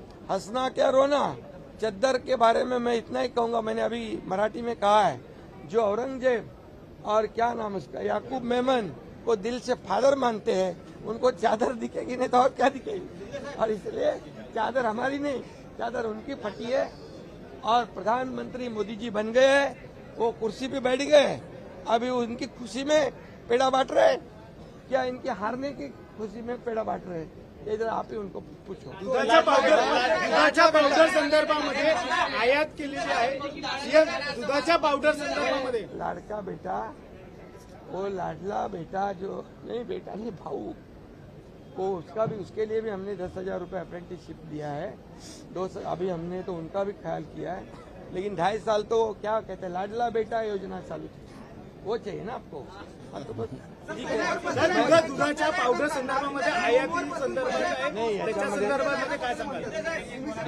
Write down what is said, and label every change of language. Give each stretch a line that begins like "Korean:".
Hindi: हंसना क्या रोना। चद्दर के बारे में मैं इतना ही कहूंगा, मैंने अभी मराठी में कहा है, जो औरंगजेब और क्या नाम उसका याकूब मेमन को दिल से फादर मानते हैं, उनको चादर दिखेगी नहीं तो और क्या दिखेगी। और इसलिए चादर हमारी नहीं, चादर उनकी फटी है। और प्रधानमंत्री मोदी जी बन गए हैं, वो कुर्सी पे बैठ गए, अभी उनकी खुशी में पेड़ा बांट रहे हैं। क्या इनके हारने की खुशी में पेड़ा बांट रहे हैं? ये जरा आप ही उनको पूछो।
Marathi: दुधाच्या पावडर संदर्भामध्ये आयात केलेली आहे, दुधाच्या पावडर संदर्भामध्ये
Hindi: लाडका बेटा, वो लाडला बेटा जो नहीं, बेटा नहीं भाऊ, वो उसका भी, उसके लिए भी हमने 10,000 रुपये अप्रेंटिसशिप दिया है। अभी हमने तो उनका भी ख्याल किया है, लेकिन 2.5 साल तो क्या कहते हैं लाडला बेटा योजना चालू थी, वो चाहिए ना आपको। तो बस
Marathi: दुधाच्या पावडर संदर्भामध्ये आयाती संदर्भात नाही, त्याच्या संदर्भामध्ये काय सांगाल?